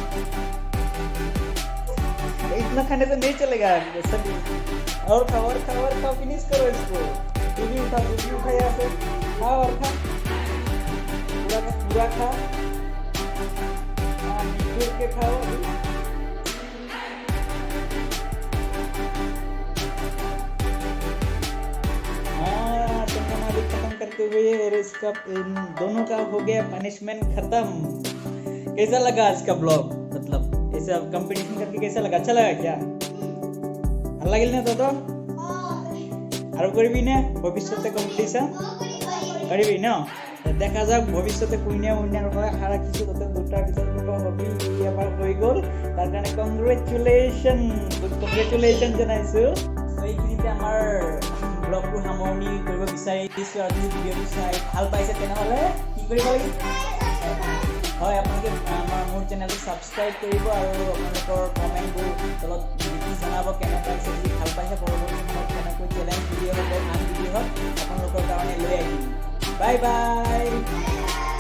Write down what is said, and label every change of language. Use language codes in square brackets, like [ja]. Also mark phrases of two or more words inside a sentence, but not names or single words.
[hi] इतना खाने तो नहीं चलेगा सभी और खाओ फिनिश करो इसको तू भी उठा यहाँ से खाओ और खा पूरा खा मिल के खाओ खत्म करते हुए और इसका इन दोनों का हो गया पनिशमेंट खत्म कैसा लगा आज का ब्लॉग मतलब ऐसा कंपटीशन करके कैसा लगा अच्छा लगा क्या [as] ভাল লাগিল নে তত আৰু কৰিবি নে ভৱিষ্যতে কম্পিটিশন কৰিবি ন দেখা যাওক ভৱিষ্যতে কোনে উইনাৰ হয় আশা ৰাখিছো ততে দুটাৰ ভিতৰত কোনোবা হবি এবাৰ হৈ গ'ল তাৰ কাৰণে কংগ্ৰেচুলেশ্যন জনাইছো এইখিনিতে আমাৰ ব্লগটো সামৰণি কৰিব বিচাৰিছো আৰু যদি ভিডিঅ'টো চাই ভাল পাইছে তেনেহ'লে কি কৰিব লাগিব হয় আপোনালোকে আমাৰ মোৰ চেনেলটো ছাবস্ক্ৰাইব কৰিব আৰু আপোনালোকৰ কমেণ্টবোৰ তলত লিখি জনাব কেনে পাইছে যদি ভাল পাইছে পৰৱৰ্তী সময়ত কেনেকৈ চেলেঞ্জ ভিডিঅ' হ'ব আন ভিডিঅ' হওক আপোনালোকৰ কাৰণে লৈ আহিম বাই বাই